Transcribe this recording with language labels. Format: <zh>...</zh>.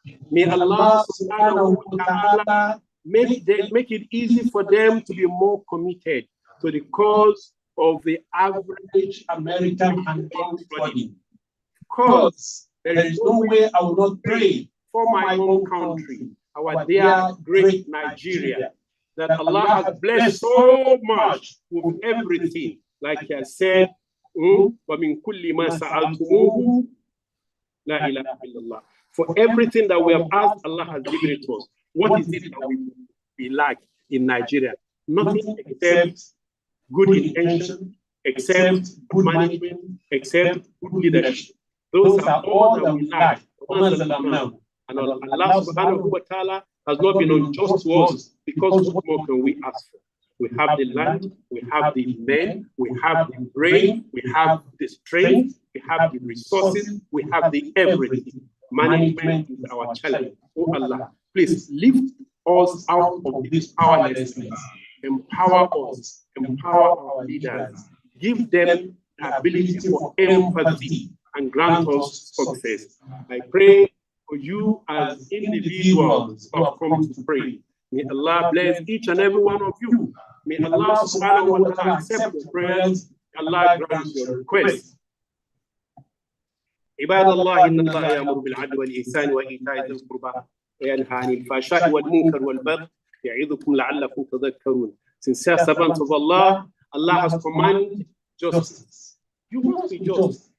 <en>May Allah subhanahu wa ta'ala make it easy for them to be more committed to the cause of the average American and everybody. Because there is no way I will not pray for my own country, our dear great Nigeria, that Allah has blessed so much with everything. Like He has said,</en> <ar>وَمِن كُلِّ مَا سَأَلْتُمُوهُ لَا إِلَهَ إِلَّا اللَّهُ.</ar> <en>For everything that we have asked, Allah has given it to us. What is it that we lack in Nigeria? Nothing except good intention, except good management, except good leadership. Those are all that we lack. And Allah subhanahu wa ta'ala has not been unjust to us, because what more can we ask for? We have the land, we have the men, we have the brain, we have the strength, we have the resources, we have the everything. Management is our challenge. Oh Allah, please lift us out of this powerlessness. Empower us, empower our leaders, give them the ability for empathy, and grant us success. I pray for you as individuals who have come to pray. May Allah bless each and every one of you. May Allah subhanahu wa ta'ala accept your prayers. Allah grant your requests.</en> <ar>عباد الله إن الله يأمر بالعدل والإحسان وإيتاء ذي القربى وينهى عن الفحشاء والمنكر والبغي يعظكم لعلكم تذكرون.</ar> <en>Sincere servants of Allah, Allah has commanded justice. You must be just.</en>